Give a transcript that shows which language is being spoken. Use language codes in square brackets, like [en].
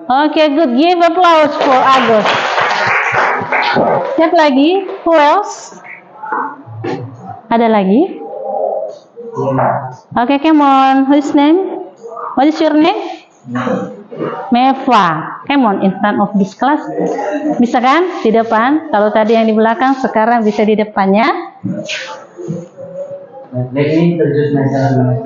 [en] Okay, good. Give applause for Agus. [id] Siapa lagi? [en] Who else? [id] Ada lagi? [en] Okay, come on. Whose name? What is your name? Meva. Come on, in front of this class. [id] Bisa kan? Di depan. Kalau tadi yang di belakang, sekarang bisa di depannya. [en] Let me introduce myself.